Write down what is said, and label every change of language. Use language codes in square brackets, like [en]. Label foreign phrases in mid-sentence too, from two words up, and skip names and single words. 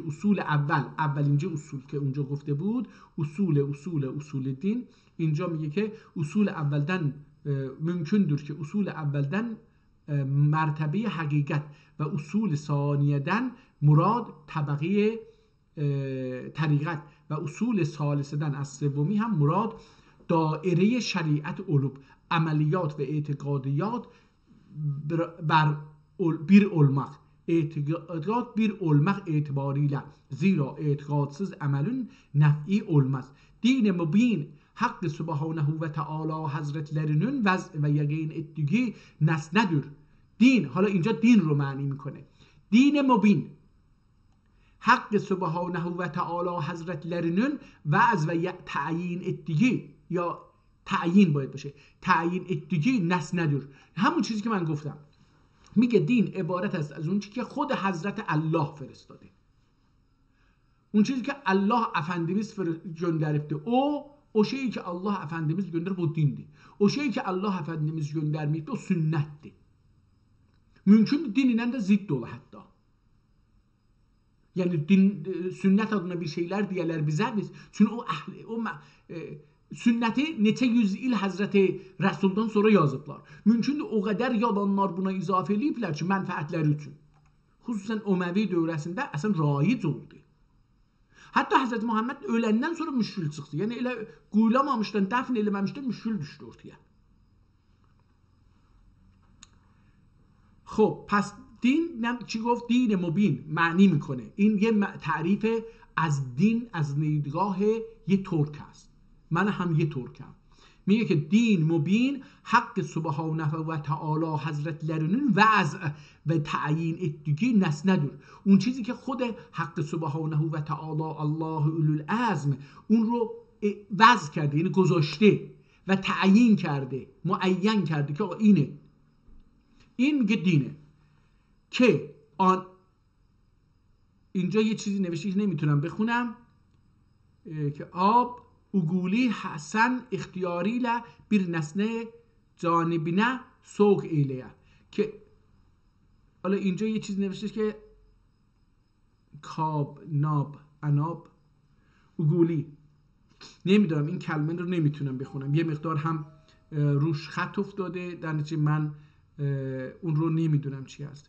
[fa] اصول اول اینجا اصول که اونجا گفته بود اصول دین، اینجا میگه که اصول اولدن ممکندür که اصول اولدن مرتبه حقیقت و اصول ثانیدن مراد طبقه طریقت و اصول ثالثدن از سومی هم مراد دائره شریعت علوم عملیات و اعتقادیات [tr] bir olmak. اعتقاد bir olmak itibariyle, zira e'tiqadsız amelin nef'i olmaz. Din mübin Hakkı Subhanehu ve Teala Hazretlerinin vaz ve yegin ettiği nesnedir. Din, [fa] حالا اینجا دین رو معنی میکنه. دین مبین حق سبحانه و تعالی حضرتlerinin [tr] vaz ve تعیین ettiği [fa] یا تعیین باید باشه، [tr] تعیین ettiği nesnedir. [fa] همون چیزی که من گفتم، میگه دین عبارت است از اون چیزی که خود حضرت الله فرستاده، اون چیزی که [tr] Allah Efendimiz gönderipti. O şeyi ki Allah Efendimiz gönderip o dindi. O şeyi ki Allah Efendimiz göndermeyipti o sünnetti. Mümkün dinin de zıt dolu hatta. Yani sünnet adına bir şeyler diyorlar bize biz. [az] Çünkü sünneti neçə yüz il Hazreti Resul'dan sonra yazıblar. Mümkün o kadar yalanlar buna izafe ediblər ki, mənfəətləri üçün. Xüsusən Öməvi dövrəsində əslən raic oldu. [tr] Hatta Hazreti Muhammed ölenden sonra müşril çıktı. [az] Yani elə quyulamamışdan, dəfn eləməmişdən müşril düşdü ortaya. [fa] خب پس دین چی گفت؟ دین مبین معنی میکنه. این یه تعریف از دین از دیدگاه یه ترک است. من هم یه ترکم. میگه که دین مبین حق سبحانه و تعالی حضرتlerinin [tr] وضع و تعیین ettiği nesnedir. [fa] اون چیزی که خود حق سبحانه و تعالی الله اولوالعزم اون رو وضع کرده، یعنی گذاشته و تعیین کرده، معین کرده که اینه. این میگه دینه که اینجا یه چیزی نوشته که نمیتونم بخونم که [tr] آب اگولی حسن اختیاریله bir nesne جانبینه سوق ایلیه [fa] که حالا اینجا یه چیز نوشته که کاب ناب اناب اگولی، نمیدونم این کلمه رو نمیتونم بخونم، یه مقدار هم روش خط افتاده در نتیجه من اون رو نمیدونم چی هست.